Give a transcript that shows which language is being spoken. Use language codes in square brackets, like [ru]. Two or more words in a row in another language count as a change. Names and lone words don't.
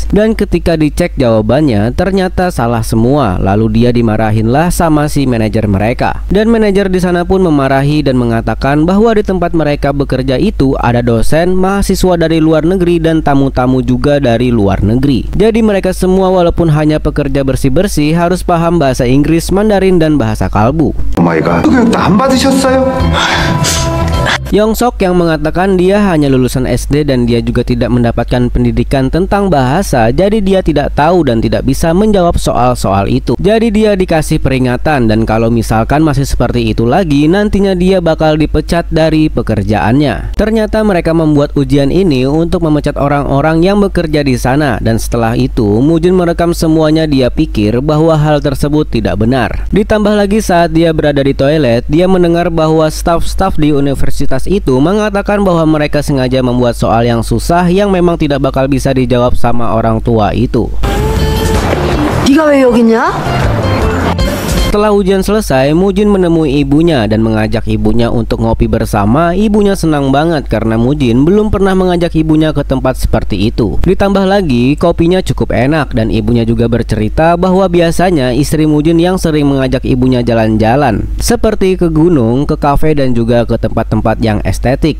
[id] Dan ketika dicek jawabannya ternyata salah semua, lalu dia dimarahinlah sama si manajer mereka. Dan manajer di sana pun memarahi dan mengatakan bahwa di tempat mereka bekerja itu ada dosen, mahasiswa dari luar negeri dan tamu-tamu juga dari luar negeri. Jadi mereka semua walaupun hanya pekerja bersih-bersih harus paham bahasa Inggris, Mandarin dan bahasa kalbu. [en] Oh my god, [ko] 안 받으셨어요? [id] Yongsok yang mengatakan dia hanya lulusan SD dan dia juga tidak mendapatkan pendidikan tentang bahasa, jadi dia tidak tahu dan tidak bisa menjawab soal-soal itu. Jadi dia dikasih peringatan, dan kalau misalkan masih seperti itu lagi, nantinya dia bakal dipecat dari pekerjaannya. Ternyata mereka membuat ujian ini untuk memecat orang-orang yang bekerja di sana, dan setelah itu Mujin merekam semuanya. Dia pikir bahwa hal tersebut tidak benar. Ditambah lagi saat dia berada di toilet, dia mendengar bahwa staf-staf di universitas itu mengatakan bahwa mereka sengaja membuat soal yang susah yang memang tidak bakal bisa dijawab sama orang tua itu. [ko] 네가 왜 여기냐? [id] Setelah ujian selesai, Mujin menemui ibunya dan mengajak ibunya untuk ngopi bersama. Ibunya senang banget karena Mujin belum pernah mengajak ibunya ke tempat seperti itu. Ditambah lagi, kopinya cukup enak dan ibunya juga bercerita bahwa biasanya istri Mujin yang sering mengajak ibunya jalan-jalan, seperti ke gunung, ke kafe dan juga ke tempat-tempat yang estetik.